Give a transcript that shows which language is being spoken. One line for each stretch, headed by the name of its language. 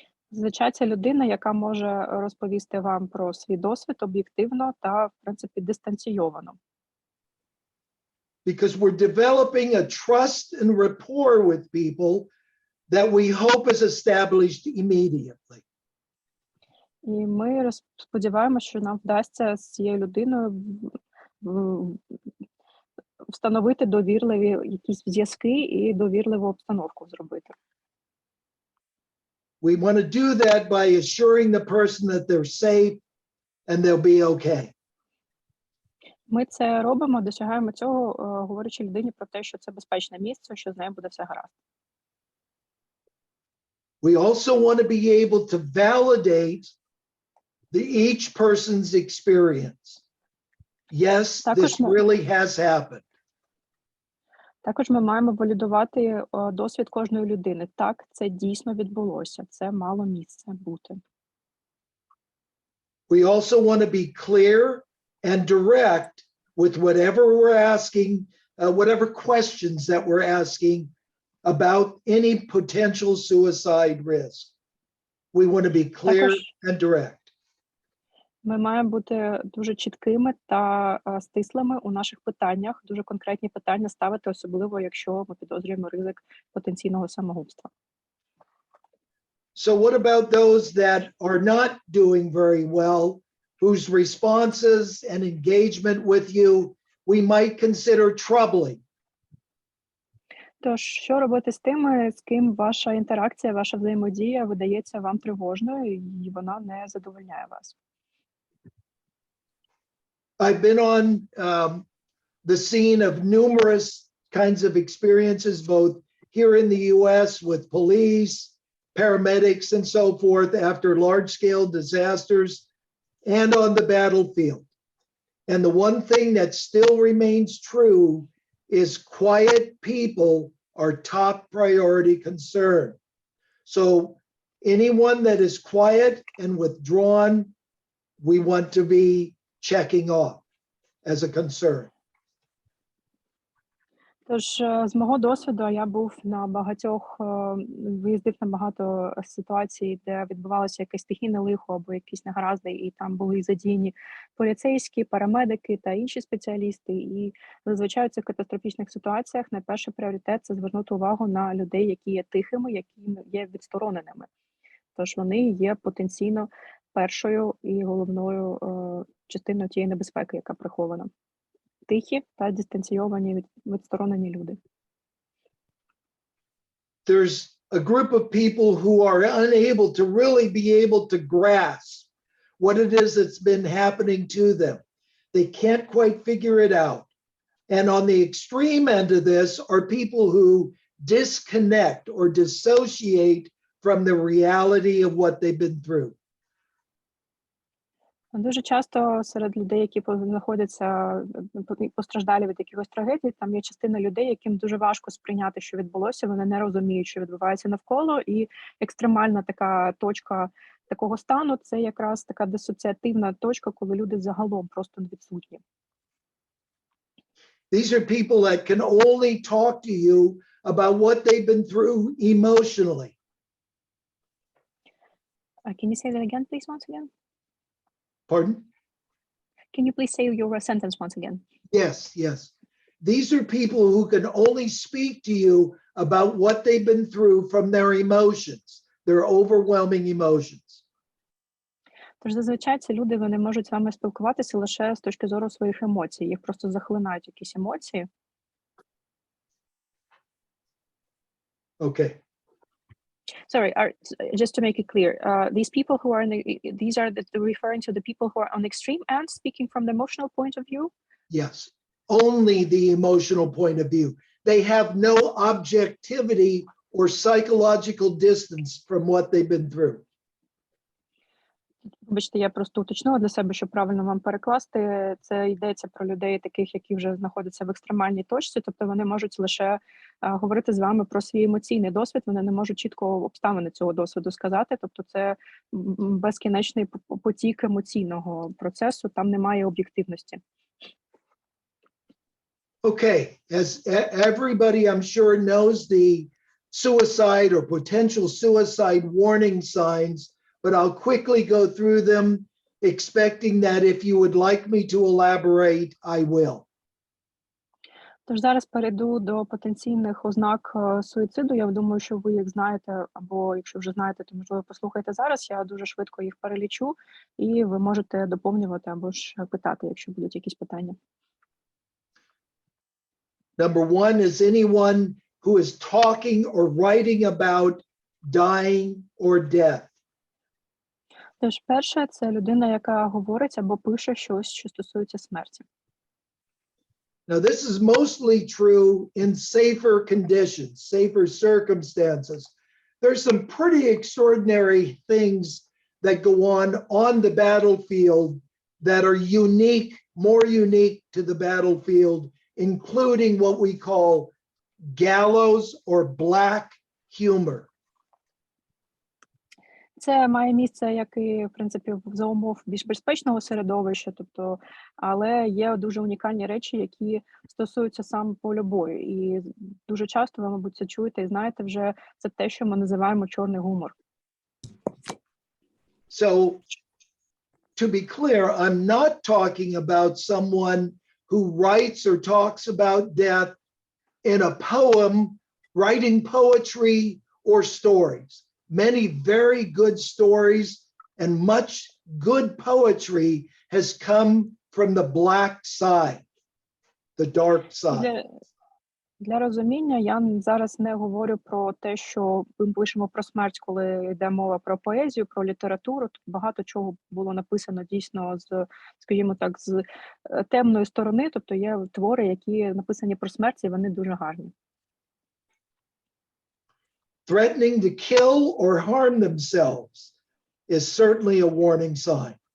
Ukrainian: Зазвичай це людина, яка може розповісти вам про свій досвід об'єктивно та, в принципі, дистанційовано.
English: Because we're developing a trust and rapport with people that we hope is established immediately.
Ukrainian: І ми сподіваємося, що нам вдасться з цією людиною встановити довірливі якісь зв'язки і довірливу обстановку зробити.
English: We want to do that by assuring the person that they're safe, and they'll be okay.
Ukrainian: Ми це робимо, досягаємо цього, говорячи людині про те, що це безпечне місце, що з нею буде все гаразд.
English: We also want to be able to validate each person's experience. Yes, this really has happened.
Ukrainian: Також ми маємо валідувати досвід кожної людини. Так, це дійсно відбулося, це мало місце бути.
English: We also want to be clear and direct with whatever we're asking, whatever questions that we're asking about any potential suicide risk. We want to be clear and direct.
Ukrainian: Ми маємо бути дуже чіткими та стислими у наших питаннях, дуже конкретні питання ставити, особливо якщо ми підозрюємо ризик потенційного самогубства.
English: So what about those that are not doing very well, whose responses and engagement with you we might consider troubling?
Ukrainian: Тож, що робити з тими, з ким ваша інтеракція, ваша взаємодія видається вам тривожною і вона не задовольняє вас?
English: I've been on the scene of numerous kinds of experiences, both here in the US with police, paramedics, and so forth after large-scale disasters and on the battlefield. And the one thing that still remains true is quiet people are top priority concern. So anyone that is quiet and withdrawn, we want to be checking off as a concern.
Ukrainian: Тож, з мого досвіду, я був на багатьох, виїздив на багато ситуацій, де відбувалося якесь стихійне лихо або якісь негаразди, і там були задіяні поліцейські, парамедики та інші спеціалісти. І зазвичай в цих катастрофічних ситуаціях найперший пріоритет – це звернути увагу на людей, які є тихими, які є відстороненими. Тож вони є потенційно першою і головною частиною тієї небезпеки, яка прихована. Тихі та дистанційовані, відсторонені люди.
English: There's a group of people who are unable to really be able to grasp what it is that's been happening to them. They can't quite figure it out. And on the extreme end of this are people who disconnect or dissociate from the reality of what they've been through.
Ukrainian: Дуже часто серед людей, які знаходяться постраждалі від якихось трагедій, там є частина людей, яким дуже важко сприйняти, що відбулося, вони не розуміють, що відбувається навколо, і екстремальна така точка такого стану – це якраз така дисоціативна точка, коли люди загалом просто відсутні.
English: These are people that can only talk to you about what they've been through emotionally. Can you say that again, please, once again? Pardon? Can you please say your sentence once again? Yes, yes. These are people who can only speak to you about what they've been through from their emotions, their overwhelming emotions.
Ukrainian: Тож зазвичай ці люди, вони можуть з вами спілкуватися лише з точки зору своїх емоцій. Їх просто захлинають якісь емоції.
English: Okay. Sorry, just to make it clear, these people who are these are referring to the people who are on the extreme end, speaking from the emotional point of view? Yes, only the emotional point of view. They have no objectivity or psychological distance from what they've been through.
Ukrainian: Вибачте, я просто уточнила для себе, щоб правильно вам перекласти. Це йдеться про людей таких, які вже знаходяться в екстремальній точці, тобто вони можуть лише говорити з вами про свій емоційний досвід, вони не можуть чітко обставини цього досвіду сказати, тобто це безкінечний потік емоційного процесу, там немає об'єктивності.
English: Okay, as everybody I'm sure knows the suicide or potential suicide warning signs, but I'll quickly go through them, expecting that if you would like me to elaborate, I will.
Ukrainian: Тож зараз перейду до потенційних ознак суїциду. Я думаю, що ви їх знаєте, або якщо вже знаєте, то, можливо, послухайте зараз. Я дуже швидко їх перелічу, і ви можете доповнювати або ж питати, якщо будуть якісь питання.
English: Number one is anyone who is talking or writing about dying or death.
Ukrainian: Тож, перше, це людина, яка говорить або пише щось, що стосується смерті.
English: Now, this is mostly true in safer conditions, safer circumstances. There's some pretty extraordinary things that go on the battlefield that are unique, more unique to the battlefield, including what we call gallows or black humor.
Ukrainian: Це має місце, як і, в принципі, за умов більш безпечного середовища, тобто, але є дуже унікальні речі, які стосуються саме поля бою. І дуже часто ви, мабуть, це чуєте і знаєте вже, це те, що ми називаємо чорний гумор.
English: So, to be clear, I'm not talking about someone who writes or talks about death in a poem, writing poetry or stories. Many very good stories and much good poetry has come from the black side, the dark side.
Ukrainian: Для розуміння, я зараз не говорю про те, що ми пишемо про смерть, коли йде мова про поезію, про літературу. Тут багато чого було написано дійсно з, скажімо так, з темної сторони, тобто є твори, які написані про смерть, і вони дуже гарні.
English: Threatening to kill or harm themselves is certainly a warning sign.